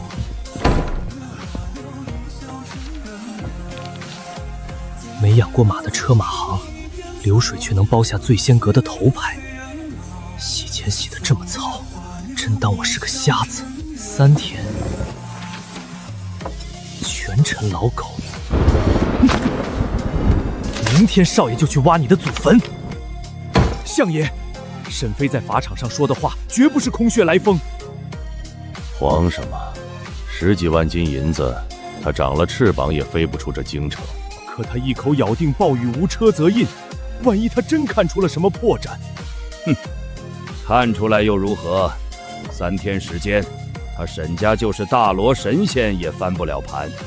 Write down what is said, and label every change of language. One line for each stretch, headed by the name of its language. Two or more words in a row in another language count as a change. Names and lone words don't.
Chinese: 沒養過馬的車馬行，流水卻能包下醉仙閣的頭牌，洗錢洗得這麼糙，真當我是個瞎子。3天，全城老狗。明天少爺就去挖你的祖墳。相爺，沈飛在法場上說的話絕不是空穴來風。慌什麼？10幾萬斤銀子，他長了翅膀也飛不出這京城。可他一口咬定暴雨無車則印，萬一他真看出了什麼破綻， 看出来又如何？3天时间，他沈家就是大罗神仙也翻不了盘。